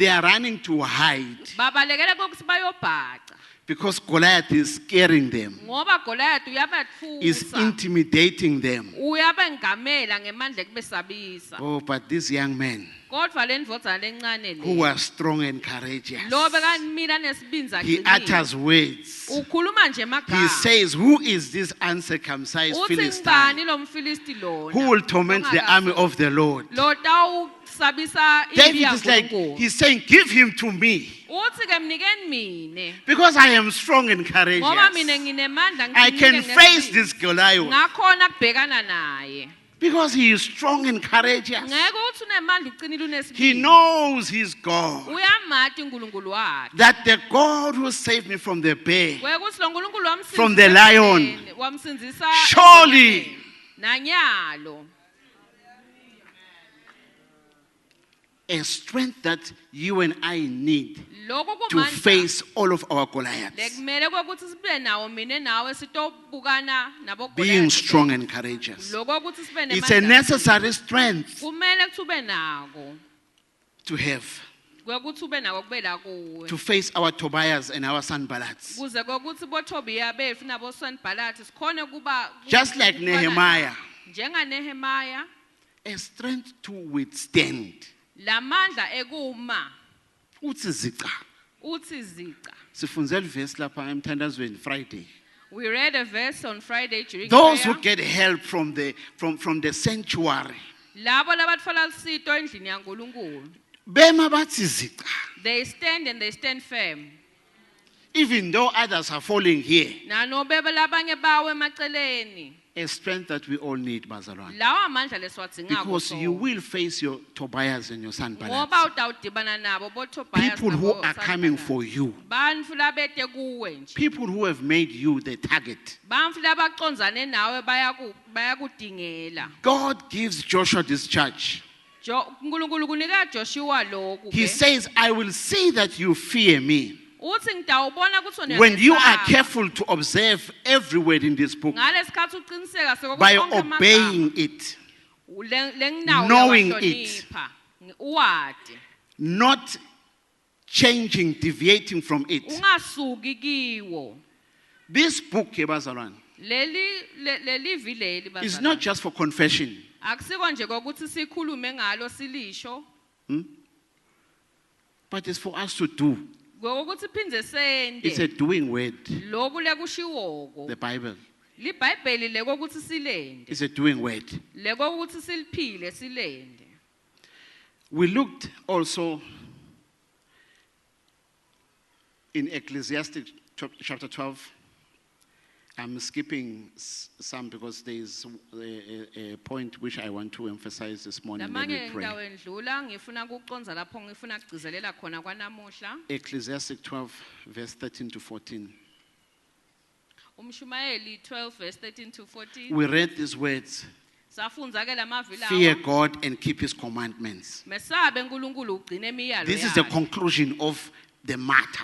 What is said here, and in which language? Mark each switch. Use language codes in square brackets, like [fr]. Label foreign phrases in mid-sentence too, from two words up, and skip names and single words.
[en] They are running to hide [ss] babalekela kokuthi bayobhaca [en] because Goliath is scaring them, [ss] ngoba goliath [en] is [ss] uyabatfusa [en] intimidating them. [ss] uyabengamela ngemandla ekubesabisa [en] Oh, but this young man [ss] kodwa le ndvodzana lencane [en] who [ss] le [en] was strong and courageous, [ss] lo bekamila nesibindza [en] he utters words. [ss] ukhuluma nje [en] He [ss] emagama [en] says, who is this uncircumcised [ss] uthi [en] Philistine [ss] ngibani lo mfilisti lona [en] who will torment the army of the Lord? [ss] lo tawusabisa impi [en] David is like, [ss] yaNkulunkulu [en] he's saying, give him to me [ss] uthi ke mnikeni mine [en] because I am strong and [ss] ngoba [en] courageous. [ss] mina nginemandla [en] I can [ss] ngimunike [en] face [ss] ngesibindi. [en] this Goliath [ss] ngakhona kubhekana naye [en] because he is strong and courageous. [ss] ngeke uthi unemandla ucinile [en] He [ss] unesibindi [en] knows his God, [ss] uyamati uNkulunkulu wakhe [en] that the God who saved me from the bear, [ss] kwekuthi lo nkulunkulu wamsinzisa [en] From the lion. [ss] emhlabeni, wamsinzisa [en] Surely. [ss] ezonyameni, nanyalo [en] a strength that you and I need [ss] lokho [en] to [ss] kumandla [en] face all of our Goliaths, [ss] lekumele kwekuthi sibe nawo mina nawe sitobukana nabo [en] being Goliath. strong and courageous. [ss] lokho ukuthi sibe [en] It's a [ss] nemandla [en] necessary strength [ss] kumele kuthi ube nako [en] to have [ss] kwekuthi ube nako kubela kuwe [en] to face our Tobias and our Sanballats. [ss] kuze kwekuthi boTobiya bethu nabo Sanballat sikhone kuba [en] Just like [ss] ukubana [en] Nehemiah, [ss] njenga Nehemiah [en] a strength to withstand. [ss] lamandla ekuma Uthi zica. uthi zica Sifundzele verse lapha emthandazweni Friday. [en] We read a verse on Friday during Those prayer. who get help from the sanctuary. [ss] Labo labatfola lusito endlini yaNkulunkulu. Bema bathi ziqa. [en] They stand and they stand firm. Even though others are falling here. [ss] Nanobe labanye bawe emaceleni. [en] A strength that we all need, [ss] bazalwane. Lawa amandla lesiwadzinga [en] Because you will face your Tobias and your Sanballat. [ss] ngoba utawudibana nabo boTobias [en] People who [ss] nabo [en] are coming [ss] Sanballat. [en] for you. [ss] Bantfu labete kuwe nje. [en] People who have made you the target. [ss] Bantfu labacondzane nawe bayakudingela. [en] God gives Joshua this charge. [ss] uNkulunkulu kunika Joshua lokhu. [en] He says, I will see that you fear me. [ss] Uthi ngitawubona ukuthi wena [en] When you are [ss] uyesaba. [en] careful to observe every word in this book [ss] Ngalesikhathi uqiniseka sekokuthi [en] by [ss] konke amagama, [en] obeying it, [ss] lenginawo [en] knowing [ss] uyawahlonipha, uwadi. [en] not changing, deviating from it. [ss] Ungasuki kiwo. [en] This book, [ss] bazalwane, Leli [en] is [ss] bazalwane. [en] not just for confession. [ss] Akusiko nje kokuthi sikhulume ngalo silisho, [en] But it's for us to do. [ss] ngokuthi phindze [en] It's a [ss] sente. [en] doing word, [ss] Lokhu lekushiwoko. [en] the Bible. [ss] LiBhayibheli lekokuthi silende. [en] It's a doing word. [ss] Lekokuthi siliphile silende. [en] We looked also in Ecclesiastes chapter 12. I'm skipping some because there is a point which I want to emphasize this morning. Then [ss] Lamanye [en] we pray. [ss] indawo endlula ngifuna ukuconza lapho ngifuna kugcizelela khona kwanamuhla. [en] Ecclesiastes 12, verse 13 to 14. [ss] Umshumayeli 12 verse 13 to 14. [en] We read these words: [ss] Safundza ke lamavila. [en] fear God and keep his commandments. [ss] Mesabe uNkulunkulu ugcine imiyalo [en] This is the [ss] yakhe. [en] conclusion of the matter.